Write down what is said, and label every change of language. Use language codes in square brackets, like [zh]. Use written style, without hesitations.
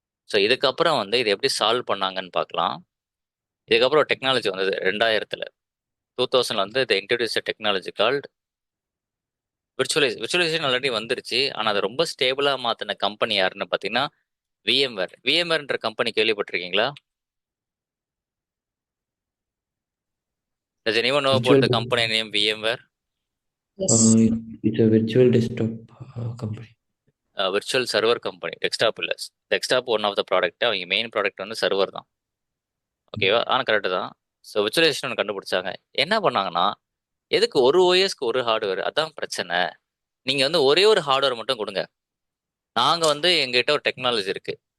[ta] So இதுக்கப்புறம் வந்து இதை எப்படி சால்வ் பண்ணாங்கன்னு பார்க்கலாம். இதுக்கப்புறம் டெக்னாலஜி வந்தது 2000 வந்து இதை introduce technology called virtualisation already வந்துருச்சு. ஆனால் அதை ரொம்ப ஸ்டேபிளாக மாற்றின கம்பெனி யாருன்னு பார்த்தீங்கன்னா விஎம்வேர்ன்ற கம்பெனி கேள்விப்பட்டிருக்கீங்களா? [en] Does anyone know about the company name VMware? Yes. It's a virtual desktop company. Virtual server company. [ta] Desktop இல்லை, [en] Desktop one of the product. [ta] அவங்க மெயின் ப்ராடக்ட் வந்து சர்வர் தான். ஓகேவா? ஆனால் கரெக்டு தான். ஸோ விர்ச்சுவலைசேஷன் ஒன்று கண்டுபிடிச்சாங்க. என்ன பண்ணாங்கன்னா, எதுக்கு ஒரு ஓஎஸ்க்கு ஒரு ஹார்ட்வேர்? அதான் பிரச்சனை. நீங்கள் வந்து ஒரே ஒரு ஹார்ட்வேர் மட்டும் கொடுங்க. நாங்கள் வந்து எங்ககிட்ட ஒரு டெக்னாலஜி இருக்குது.